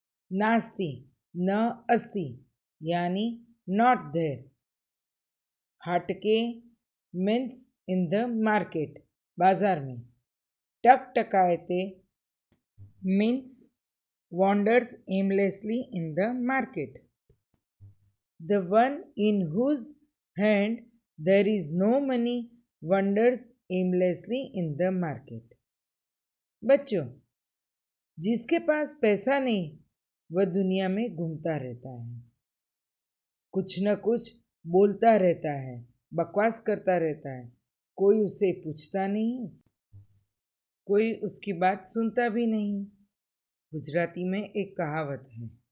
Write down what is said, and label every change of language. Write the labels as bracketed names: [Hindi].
[Sanskrit] नास्ति न अस्ति [Hindi] यानी [English] not there, [Sanskrit] हाटके [English] means in the market, [Hindi] बाजार में, [Sanskrit] टक टकायते [English] Means wanders aimlessly in the market. The one in whose hand there is no money wanders aimlessly in the market। [Hindi] बच्चों, जिसके पास पैसा नहीं वह दुनिया में घूमता रहता है, कुछ न कुछ बोलता रहता है, बकवास करता रहता है। कोई उसे पूछता नहीं, कोई उसकी बात सुनता भी नहीं। गुजराती में एक कहावत है,